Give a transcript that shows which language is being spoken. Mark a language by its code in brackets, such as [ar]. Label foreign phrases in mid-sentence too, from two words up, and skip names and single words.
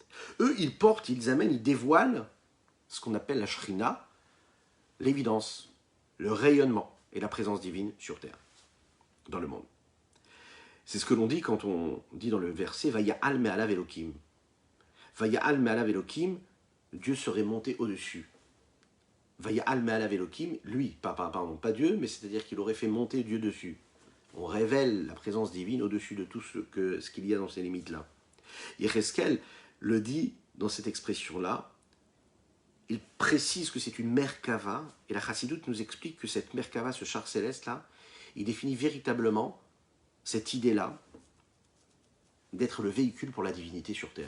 [fr] Eux, ils amènent, ils dévoilent ce qu'on appelle la Shrina, l'évidence, le rayonnement et la présence divine sur terre, dans le monde. C'est ce que l'on dit quand on dit dans le verset [he] ויעל מעליו אלקים. ויעל מעליו אלקים, [fr] Dieu serait monté au-dessus. [he] ויעל מעליו אלקים, [fr] lui, pas Dieu, mais c'est-à-dire qu'il aurait fait monter Dieu dessus. On révèle la présence divine au-dessus de tout ce qu'il y a dans ces limites-là. Yecheskel le dit dans cette expression-là. Il précise que c'est une Merkava, et la Chassidoute nous explique que cette Merkava, ce char céleste-là, il définit véritablement cette idée-là d'être le véhicule pour la divinité sur terre.